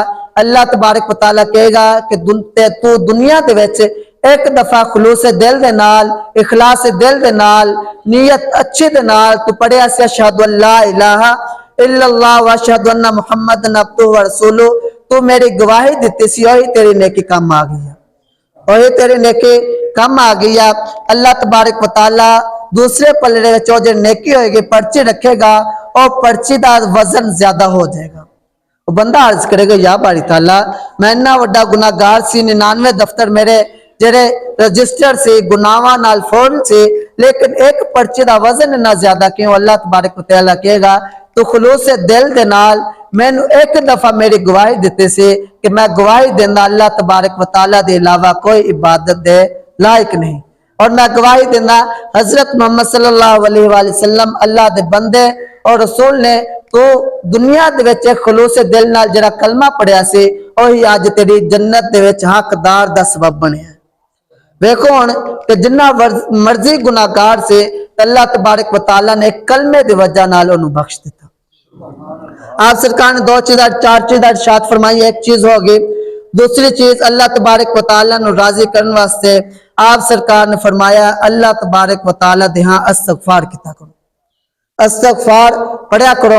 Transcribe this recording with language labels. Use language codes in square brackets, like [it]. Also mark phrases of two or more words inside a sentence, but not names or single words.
[pa] اللہ [ar] تبارک و تعالیٰ [pa] کہے گا کہ تو دنیا دے وچ ایک دفعہ خلوص دل دے نال، اخلاص دل دے نال، نیت اچھی دے نال تو پڑھیا سی [ar] اشہد ان لا الہ الا اللہ و اشہد ان محمد عبدہ و رسولہ، [pa] تو میری گواہی دیتی سی، وہی تیری نیکی کام آ گئی ہے، وہی تیری نیکی کم آ گئی ہے۔ اللہ [ar] تبارک و تعالی [pa] دوسرے پلڑے وچ جو نیکی ہوئے گی پرچی رکھے گا اور پرچی دا وزن زیادہ ہو جائے گا۔ وہ بندہ عرض کرے گا، یا باری تعالیٰ میں اتنا وڈا گناہگار سی، 99 دفتر میرے جڑے رجسٹر سے گناہاں نال فون سے، لیکن ایک پرچے دا وزن اتنا زیادہ کیوں؟ اللہ [ar] تبارک و تعالیٰ [pa] کہے گا تو خلوص دل دے نال میں ایک دفعہ میری گواہی دیتے سے کہ میں گواہی دینا اللہ [ar] تبارک و تعالیٰ [pa] دے علاوہ کوئی عبادت دے لائق نہیں، اور میں گواہی دینا حضرت محمد [ar] صلی اللہ علیہ وآلہ وسلم [pa] اللہ دے بندے اور رسول نے تو دنیا دے وچ خلوص دل نال جڑا کلمہ پڑھیا سی وہی اج تیری جنت دے وچ حقدار دا سبب بنیا. ویکھو ہن کہ جنہ مرضی گناہگار سے اللہ [ar] تبارک و تعالیٰ [pa] نے ایک کلمے دی وجہ نال انہوں بخش دیتا. [ur] آپ سرکار نے دو چیزیں چار چیزیں ارشاد فرمائی. [pa] ایک چیز ہوگی دوسری چیز اللہ [ar] تبارک و تعالیٰ [pa] نے راضی کرنے واسطے آپ سرکار نے فرمایا اللہ [ar] تبارک و تعالیٰ [pa] دے ہاں استغفار کیتا کرو, استغفار پڑھیا کرو.